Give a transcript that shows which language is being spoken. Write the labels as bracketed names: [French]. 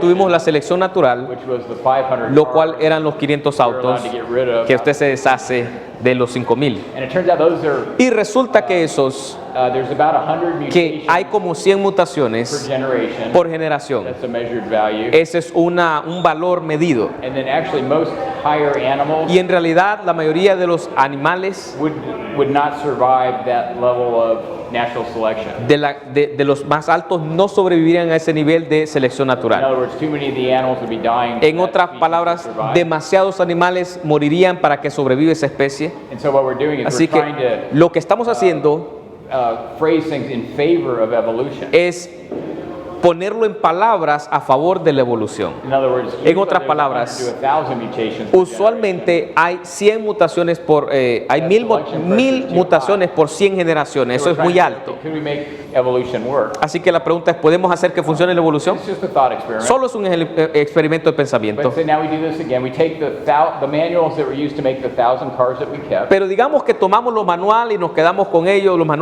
[Spanish] tuvimos la selección natural, [English] which was the 500 [Spanish] lo cual [English] cars [Spanish] eran los 500 [English] we were allowed [Spanish] autos [English] to get rid of. [Spanish] que usted se deshace de los 5000. [English] And it turns out those are, [Spanish] Y resulta que esos, [English] there's about 100 [Spanish] que [English] mutations [Spanish] hay como 100 [English] per [Spanish] mutaciones [English] generation. [Spanish] por generación. [English] That's a measured value. [Spanish] Ese es un valor medido. [English] And then actually most higher animals [Spanish] Y en realidad la mayoría de los animales [English] would not survive that level of natural selection. [Spanish] de los más altos no sobrevivirían a ese nivel de selección [English] In [Spanish] natural. [English] other words, too many of the animals would be dying. for [Spanish] En [English] that [Spanish] otras [English] species to [Spanish] palabras, [English] survive. [Spanish] demasiados animales morirían para que sobreviva esa especie. [English] And so what we're doing is [Spanish] Así [English] we're trying [Spanish] que [English] to [Spanish] lo que estamos haciendo [English] phrase things in favor of evolution. [Spanish] es ponerlo en palabras a favor de la evolución. [English] In other words, [Spanish] En otras palabras, [English] 100 to 1,000 mutations per [Spanish] Usualmente hay 100 mutaciones hay 1000 mutaciones por 100 generaciones. Eso es muy alto. [English] Could we make evolution work? [Spanish] Así que la pregunta es, ¿podemos hacer que funcione la evolución? [English] It's just a thought experiment. [Spanish] Solo es un experimento de pensamiento. [English] But say now we do this again. We take the manuals that were used to make the 1,000 cars that we kept, [Spanish] Pero digamos que tomamos los manuales y nos quedamos con ellos,